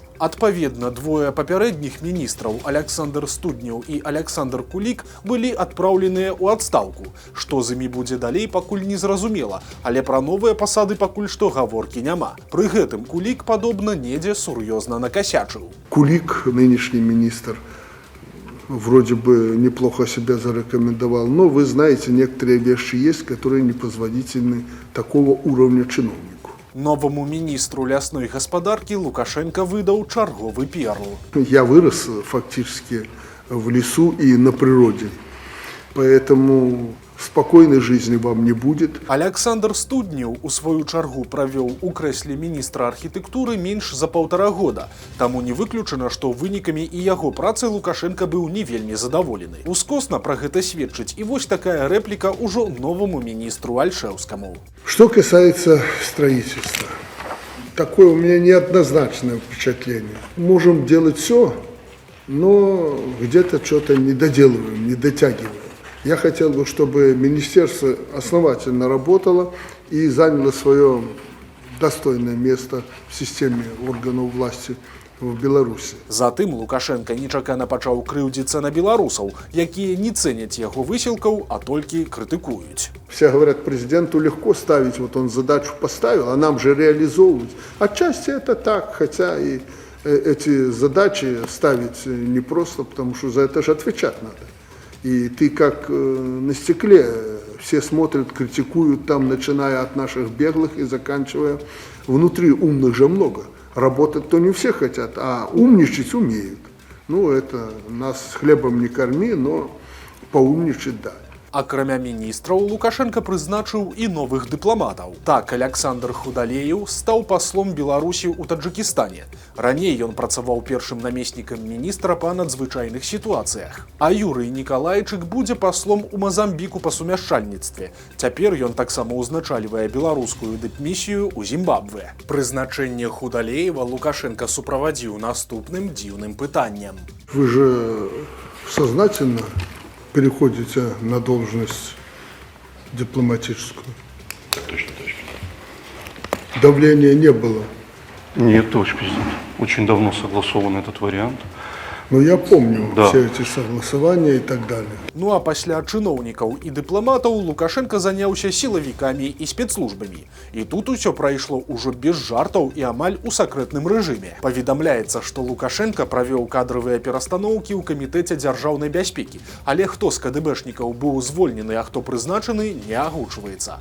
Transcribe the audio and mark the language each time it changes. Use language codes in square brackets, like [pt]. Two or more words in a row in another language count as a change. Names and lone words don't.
[be] Адпаведна, двое папярэдніх міністраў, Аляксандр Студняў і Аляксандр Кулік, былі адпраўленыя ў адстаўку. Што з імі будзе далей, пакуль не зразумела, але пра новыя пасады пакуль што гаворкі няма. Пры гэтым Кулік, падобна, недзе сур'ёзна накосячыў. [ru] Кулик, нынешний министр, вроде бы неплохо себя зарекомендовал, но вы знаете, некоторые вещи есть, которые непозволительны такого уровня чиновнику. [be] Новому міністру лясной гаспадаркі Лукашенко выдаў чарговы перл. [ru] Я вырос фактически в лесу и на природе, поэтому спокойной жизни вам не будет. [be] Аляксандр Студняў у сваю чаргу правёў у крэсле міністра архітэктуры менш за 1,5 года. Таму не выключана, што вынікамі і яго працы Лукашенко быў не вельмі задаволены. Ускосна пра гэта сведчыць і вось такая рэпліка ўжо новаму міністру Альшэўскаму. [ru] Что касается строительства, такое у меня неоднозначное впечатление. Можем делать все, но где-то что-то не доделываем, не дотягиваем. Я хотел бы, чтобы министерство основательно работало и заняло свое достойное место в системе органов власти в Беларуси. Затым Лукашенко нечакана пачаў крыўдзіцца на беларусаў, якія не цэняць яго высілкаў, а толькі крытыкуюць. Все говорят, президенту легко ставить, вот он задачу поставил, а нам же реализовывать. Отчасти это так, хотя и эти задачи ставить непросто, потому что за это же отвечать надо. И ты как на стекле, все смотрят, критикуют там, начиная от наших беглых и заканчивая. Внутри умных же много. Работать-то не все хотят, а умничать умеют. Ну, это нас хлебом не корми, но поумничать да. [be] Акрамя міністраў, Лукашенко прызначыў і новых дыпламатаў. Так, Аляксандр Худалеев стаў паслом Беларусі ў Таджыкістане. Раней ён працаваў першым намеснікам міністра па надзвычайных сітуацыях. А Юрый Николайчык будзе паслом у Мазамбіку па сумяшчальніцтве. Цяпер ён таксама ўзначальвае беларускую дыпмісію ў Зімбабве. Прызначэнне Худалеева Лукашенко суправадзіў наступным дзіўным пытаннем. [ru] Вы же сознательно переходите на должность дипломатическую? Точно. Давления не было? Нет, товарищ президент. Очень давно согласован этот вариант. Но я помню Да. все эти согласования и так далее. [be] Ну а пасля чыноўнікаў і дыпламатаў Лукашенко заняўся сілавікамі і спецслужбамі. І тут усё прайшло ўжо без жартаў і амаль у сакрэтным рэжыме. Паведамляецца, што Лукашенко правёў кадравыя перастаноўкі ў камітэце дзяржаўнай бяспекі, але хто з КДБшнікаў быў звольнены, а хто прызначаны, не агучваецца.